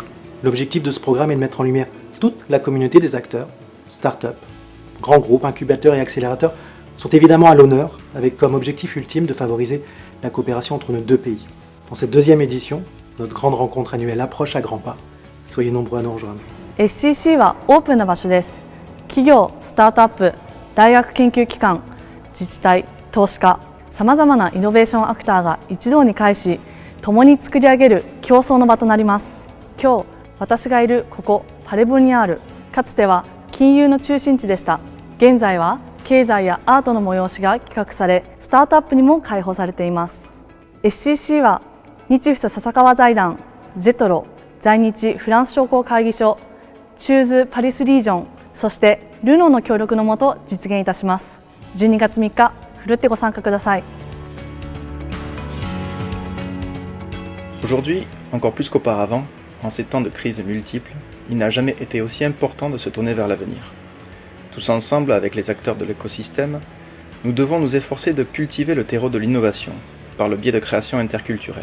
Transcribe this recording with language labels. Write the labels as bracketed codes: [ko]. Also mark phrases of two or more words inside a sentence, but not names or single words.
[fr] L'objectif de ce programme est de mettre en lumière toute la communauté des acteurs, start-up, grands groupes, incubateurs et accélérateurs sont évidemment à l'honneur, avec comme objectif ultime de favoriser la coopération entre nos deux pays. Dans cette deuxième édition, notre grande rencontre annuelle approche à grands pas. Soyez nombreux à nous rejoindre. [ja] SCC はオープンな場所です。企業、スタートアップ、大学研究機関、自治体、投資家、さまざまなイノベーションアクターが一堂に会し、共に作り上げる競争の場となります。今日、私がいるここパレブにある、かつては金融の中心地でした。現在は経済やアートの催しが企画され、スタートアップにも開放されています。SCC は日フサ笹川財団、ジェトロ、在日フランス商工会議所、チューズパリスリージョン、そしてルノーの協力のもと実現いたします。12月3日、ふるってご参加ください。 [fr] Aujourd'hui, encore plus qu'auparavant, en ces temps de crises multiples, il n'a jamais été aussi important de se tourner vers l'avenir. Tous ensemble, avec les acteurs de l'écosystème, nous devons nous efforcer de cultiver le terreau de l'innovation par le biais de création interculturelle.